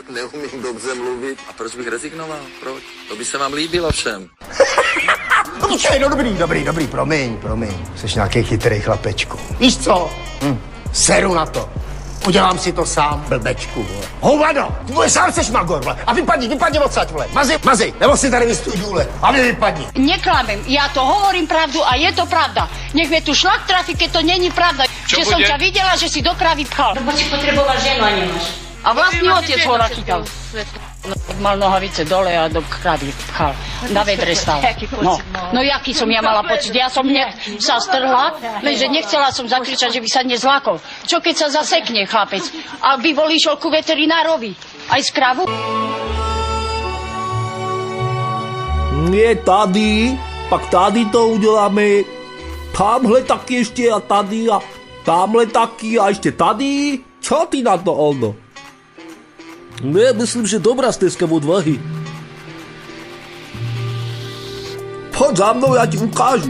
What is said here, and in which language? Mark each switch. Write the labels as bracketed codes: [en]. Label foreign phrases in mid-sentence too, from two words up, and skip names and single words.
[cs] Neumím dobře mluvit. A proč bych rezignoval? Proč? To by se vám líbilo všem. No počkej, no dobrý, promiň. Jseš nějaký chytrý chlapečku. Víš co? Seru na to. Udělám si to sám, blbečku, vole. Hovado, ty vole, sám seš magor, vole. A vypadni odsaď, vole. Mazi, nebo si tady vystuj důle. A vy vypadni. [sk] Neklamem, ja to hovorím pravdu a je to pravda. Nech mi tu šlak trafi, keď to není pravda. Že som ťa videla, že si do krávy pchal. Lebo si potreboval ženu a nemáš. A vlastný otec ho nachytal. Mal nohavice dole a do krávy pchal. Na vedre stal. No jaký som ja mala pocit? Ja som hneď sa strhla, lenže nechcela som zakričať, že by sa nezlákol. Čo keď sa zasekne chlapec? A by bol išiel ku veterinárovi. Aj z kravu? [cs] Nie tady, pak tady to uděláme. Tamhle taky ještě a tady a tamhle taky a ještě tady. [sk] Čo ty na to, Oldo? [cs] Ne, myslím, že dobrá stezka odvahy. Pojď za mnou, já ti ukážu.